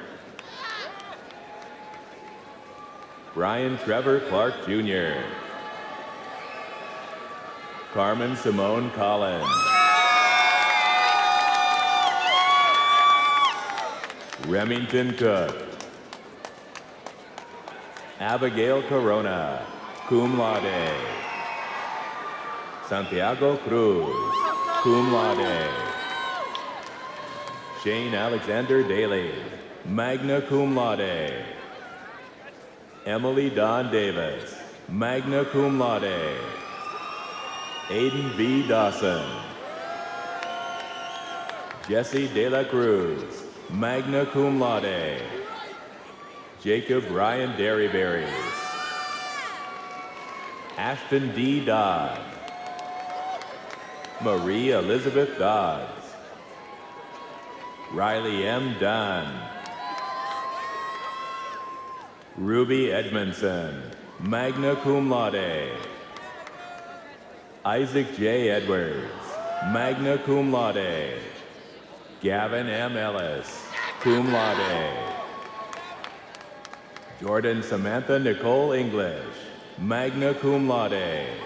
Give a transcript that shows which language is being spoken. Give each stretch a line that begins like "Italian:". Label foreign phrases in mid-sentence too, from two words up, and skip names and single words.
English: Brian Trevor Clark Jr. Carmen Simone Collins. Remington Cook. Abigail Corona,
Latin: cum laude.
English: Santiago Cruz,
Latin: cum laude.
English: Shane Alexander Daly,
Latin: magna cum laude.
English: Emily Dawn Davis,
Latin: magna cum laude.
English: Aiden V. Dawson. Jesse De La Cruz,
Latin: magna cum laude.
English: Jacob Ryan Derryberry. Ashton D. Dodd. Marie Elizabeth Dodds. Riley M. Dunn. Ruby Edmondson,
Latin: magna cum laude.
English: Isaac J. Edwards,
Latin: magna cum laude.
English: Gavin M. Ellis,
Latin: cum laude.
English: Jordan Samantha Nicole English,
Latin: magna cum laude.